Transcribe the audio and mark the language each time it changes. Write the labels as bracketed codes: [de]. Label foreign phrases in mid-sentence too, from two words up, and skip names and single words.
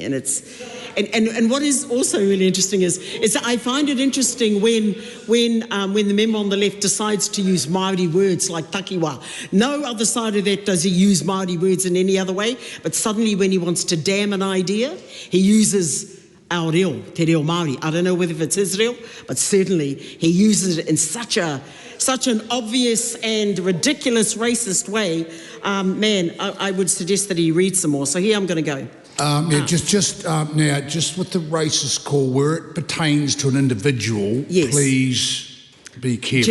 [en] And and what is also really interesting is that I find it interesting when the member on the left decides to use Māori words like takiwa. No other side of that does he use Māori words in any other way, but suddenly when he wants to damn an idea, he uses our reo, [mi] te reo Māori. [en] I don't know whether it's Israel, but certainly he uses it in such an obvious and ridiculous racist way. Man, I would suggest that he reads some more. So here I'm going to go. Just with the racist call, where it pertains to an individual, please be careful.